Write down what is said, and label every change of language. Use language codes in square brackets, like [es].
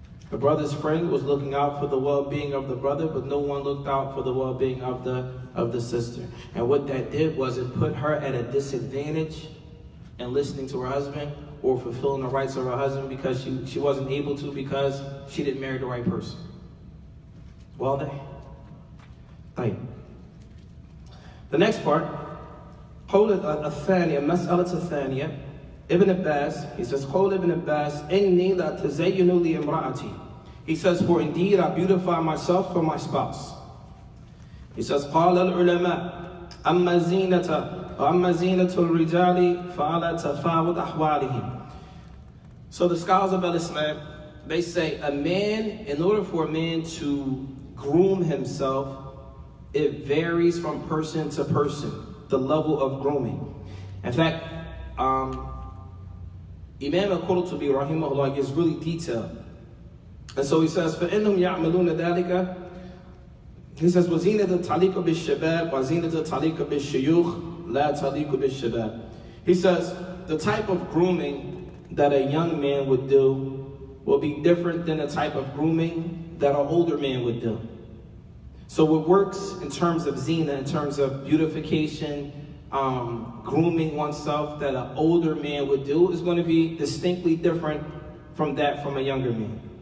[en] The brother's friend was looking out for the well-being of the brother, but no one looked out for the well-being of the sister. And what that did was it put her at a disadvantage in listening to her husband or fulfilling the rights of her husband because she wasn't able to because she didn't marry the right person. Well, [ar] طيب. [en] The next part, [ar] قول الثانية مسألة الثانية. Ibn Abbas, [en] he says, [ar] قول Ibn Abbas إني لا تزين لامرأتي. [en] He says, for indeed I beautify myself for my spouse. He says, [ar] قال العلماء أما زينة الرجال فعلى تفاوت أحوالهم. [en] So the scholars of Islam, they say a man, in order for a man to groom himself, it varies from person to person, the level of grooming. In fact, Imam al-Qurtubi rahimahullah gets really detailed. And so he says, [ar] فَإِنَّهُمْ يَعْمَلُونَ ذَلِكَ. [en] He says, [ar] وَزِينَةَ تَعْلِيقَ بِالشَّبَابِ وَزِينَةَ تَعْلِيقَ بِالشُّيُوخِ لَا تَعْلِيقُ بِالشَّبَابِ. [en] He says, the type of grooming that a young man would do will be different than the type of grooming that an older man would do. So what works in terms of zina, in terms of beautification, grooming oneself that an older man would do is going to be distinctly different from a younger man.